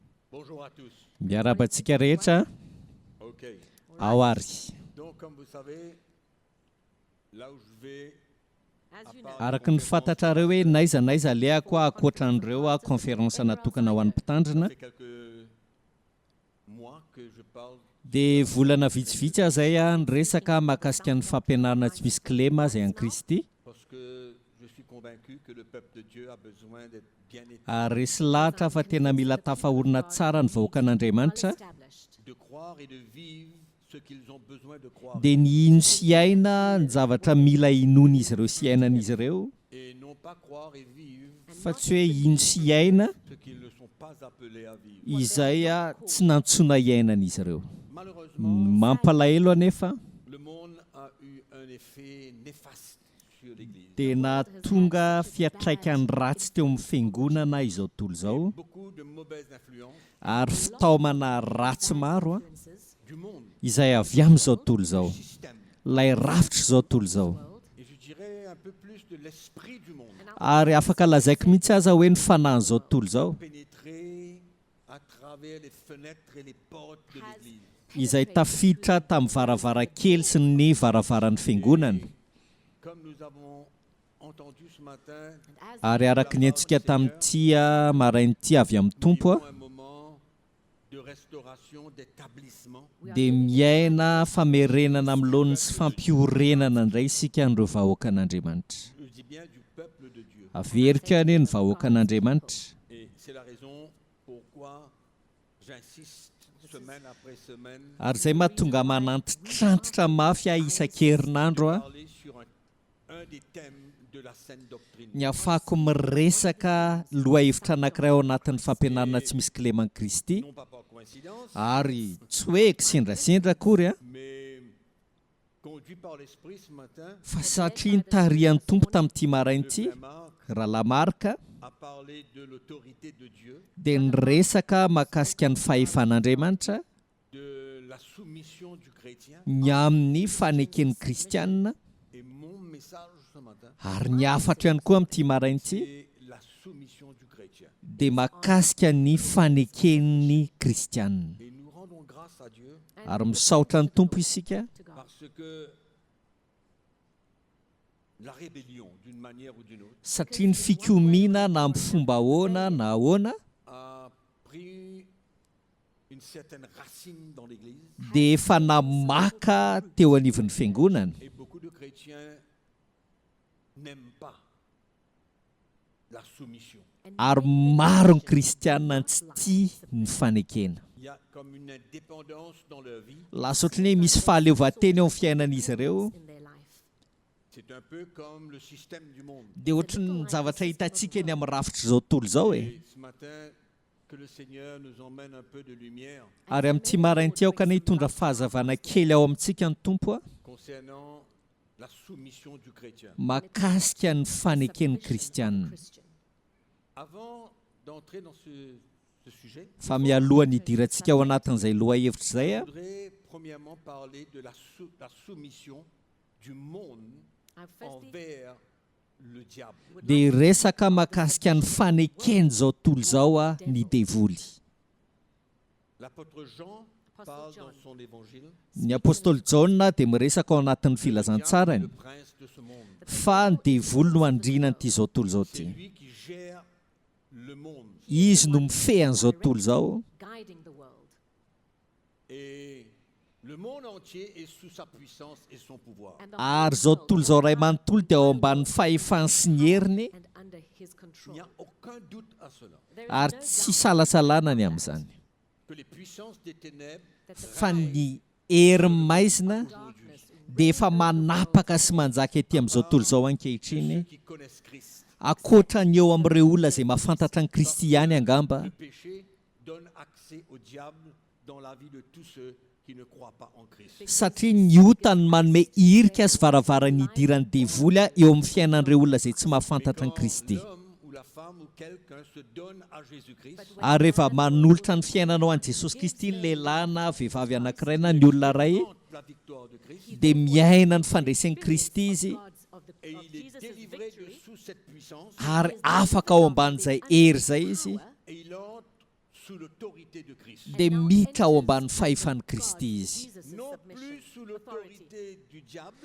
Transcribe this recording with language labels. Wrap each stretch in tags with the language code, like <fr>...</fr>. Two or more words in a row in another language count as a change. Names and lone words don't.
<fr>Bonjour à tous.</fr> <mg>Miarabantsika rehetra Ok. ao ary.</mg> <fr>Donc, comme vous savez, là où je vais,</fr> <mg>Araka ny fantatrareo hoe naiza naiza aleako akoatran'ireo conférence natokana ho an'ny mpitandrina</mg> <fr>ça fait quelques mois que je parle</fr> <mg>dia volana vitsivitsy azay nyresaka mahakasika ny fampianarana tsy misy kilema zay an Kristy</mg> <fr>parce que je suis convaincu que le peuple de Dieu a besoin d'être bien établi,</fr> <mg>ary resy lahatra fa tena mila tafahorina tsara ny vahoakan'Andriamanitra</mg> <fr>de croire et de vivre ce qu'ils ont besoin de croire</fr> <mg>dia ny ino sy aina ny zavatra mila inona izy ireo sy ainan'izy ireo</mg> <fr>et non pas croire et vivre</fr> <mg>fa tsy hoe ino sy aina</mg> <fr>ce qu'ils ne sont pas appelés à vivre.</fr> <mg>izay tsy nantsona iainan'izy ireo.</mg> <fr>Malheureusement,</fr> <mg>Mampalahelo anefa</mg> <fr>le monde a eu un effet néfaste sur l'Église.</fr> <mg>tena tonga fiatraikany ratsy teo amin'ny fiangonana izao tontolo izao</mg> <fr>Beaucoup de mauvaises influences</fr> <mg>ary fitaomana ratsy maro</mg> <fr>du monde,</fr> <mg>izay avy amin'izao tontolo izao</mg> <fr>système,</fr> <mg>ilay rafitra izao tontolo izao</mg> <fr>et je dirais un peu plus de l'esprit du monde,</fr> <mg>ary afaka lazaiko mihitsy aza hoe ny fanahin'izao tontolo izao</mg> <fr>pénétrer à travers les fenêtres et les portes de l'Église.</fr> <mg>izay tafiditra tamin'ny varavarankely sy ny varavaran'ny fiangonana</mg> <fr>Comme nous avons entendu ce matin,</fr> <mg>ary araka ny antsika tamin'ity marain'ity avy amin'ny tompo</mg> <fr>vivons un moment de restauration d'établissement</fr> <mg>dia miaina famerenana amin'lohany sy fampiorenana indray isika n'ireo vahoakan'Andriamanitra.</mg> <fr>je dis bien du peuple de Dieu.</fr> <mg>Averika any ny vahoakan'Andriamanitra</mg> <fr>Et c'est la raison pourquoi j'insiste semaine après semaine</fr> <mg>ary izay mahatonga manantitrantitra mafy isan-kerinandro</mg> <fr>parler sur un des thèmes de la saine doctrine.</fr> <mg>ny ahafahako miresaka lohahevitra anankiray ao anatin'ny fampianarana tsy misy kileman'i Kristy</mg> <fr>Non pas par coïncidence,</fr> <mg>ary tsy hoe kisendrasendra akory</mg> <fr>mais conduit par l'Esprit ce matin,</fr> <mg>fa satria ny tarihan'ny tompo tamin'ity marain'ity</mg> <fr>Frère Marc</fr> <mg>raha lamarka</mg> <fr>a parlé de l'autorité de Dieu,</fr> <mg>dia nyresaka mahakasika ny fahefan'Andriamanitra</mg> <fr>de la soumission du chrétien.</fr> <mg>ny amin'ny faneken'ny kristianina</mg> <fr>Et mon message ce matin,</fr> <mg>ary ny afatra ihany koa amin'ity marain'ity</mg> <fr>c'est la soumission du chrétien.</fr> <mg>dia mahakasika ny faneken'ny kristianina</mg> <fr>Et nous rendons grâce à Dieu</fr> <mg>ary misaotra ny tompo isika</mg> <fr>parce que la rébellion, d'une manière ou d'une autre,</fr> <mg>satria ny fikomiana na amin'ny fomba ahoana na ahoana</mg> <fr>a pris une certaine racine dans l'Église</fr> <mg>dia efa namaka teo anivon'ny fiangonana</mg> <fr>et beaucoup de chrétiens n'aiment pas la soumission.</fr> <mg>ary maro ny kristianina tsy tia ny fanekena.</mg> <fr>Il y a comme une indépendance dans leur vie.</fr> <mg>Lasa ohatran'ny hoe misy fahaleovantena eo amin'ny fiainan'izy ireo</mg> <fr>C'est un peu comme le système du monde.</fr> <mg>dia ohatran'ny zavatra hitantsika eny amin'ny rafitra izao tontolo izao</mg> <fr>Et ce matin, que le Seigneur nous emmène un peu de lumière</fr> <mg>ary amin'ity marain'ity aokana hitondra fahazavana kely ao amintsika ny tompo</mg> <fr>concernant la soumission du chrétien.</fr> <mg>mahakasika ny faneken'ny kristianina.</mg> <fr>Avant d'entrer dans ce sujet,</fr> <mg>Fa mialohan'ny hidirantsika ao anatin'izay lohahevitra izay</mg> <fr>je voudrais premièrement parler de la soumission du monde envers le diable.</fr> <mg>dia resaka mahakasika ny fanekeny izao tontolo izao ny devoly.</mg> <fr>L'apôtre Jean parle dans son évangile</fr> <mg>Ny apôstôly Jaona dia miresaka ao anatin'ny filazantsarany</mg> <fr>le prince de ce monde.</fr> <mg>fa ny devoly no andrinany ity izao tontolo izao</mg> <fr>C'est</fr> <mg>ity.</mg> <fr>lui qui gère le monde.</fr> <mg>Izy no mifehan'izao tontolo izao</mg> <fr>Et le monde entier est sous sa puissance et son pouvoir.</fr> <mg>ary izao tontolo izao ray manontolo dia ao ambanin'ny fahefany sy ny heriny</mg> <fr>Il n'y a aucun doute à cela.</fr> <mg>ary tsy salasalana ny amin'izany</mg> <fr>Que les puissances des ténèbres</fr> <mg>fa ny herin'ny maizina dia efa manapaka sy manjaka etỳ amin'izao tontolo izao ankehitriny</mg> <fr>qui connaissent Christ.</fr> <mg>akoatra ny eo amin'ireo olona izay mahafantatra ny Kristy ihany angamba</mg> <fr>Le péché donne accès au diable dans la vie de tous ceux qui ne croient pas en Christ.</fr> <mg>satria ny otany manome irika sy varavarany idiran'ny devoly eo amin'ny fiainan'ireo olona izay tsy mahafantatra ny</mg> <fr>Quand</fr> <mg>Kristy.</mg> <fr>l'homme ou la femme ou quelqu'un se donne à Jésus-Christ,</fr> <mg>Ary rehefa manolotra ny fiainanao an'i Jesosy Kristy ny lehilahy na vehivavy anankiray na ny olona iray</mg> <fr>tente la victoire de Christ</fr> <mg>dia miaina ny fandresen'i Kristy izy</mg> <fr>et il est délivré de sous cette puissance</fr> <mg>ary afaka ao amban'izay hery izay izy</mg> <fr>et il entre sous l'autorité de Christ.</fr> <mg>dia miditra ao ambanin'ny fahefan'i Kristy izy.</mg> <fr>Non plus sous l'autorité du diable,</fr>